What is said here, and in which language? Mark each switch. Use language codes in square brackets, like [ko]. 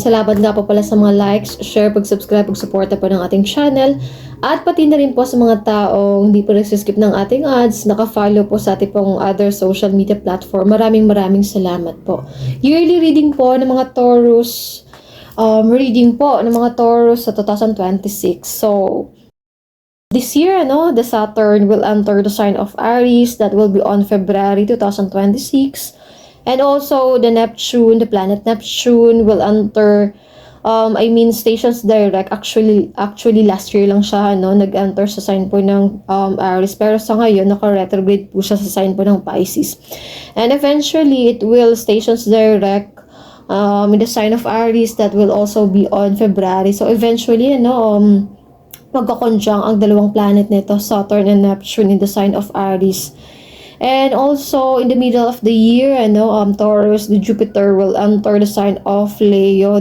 [tl] Salamat nga po pala sa mga likes, share, pag-subscribe, pag-suporta po ng ating channel. At pati na rin po sa mga taong hindi po nagsiskip ng ating ads, naka-follow po sa ating pong [en] other social media platform. [tl] Maraming salamat po. [en] Yearly reading [tl] po ng mga Taurus. Reading po ng mga Taurus sa 2026. [en] So, this year, the Saturn will enter the sign of Aries. That will be on February 2026. And also, the planet Neptune will enter, stations direct. [tl] Actually, [en] last year [tl] lang siya, nag-enter sa sign po ng Aries. Pero sa ngayon, naka-retrograde po siya sa sign po ng Pisces. [en] And eventually, it will stations direct in the sign of Aries. That will also be on February. [tl] So, eventually, magkakonjunct ang dalawang planet nito, Saturn and Neptune, [en] in the sign of Aries. And also, in the middle of the year, Taurus, the Jupiter will enter the sign of Leo.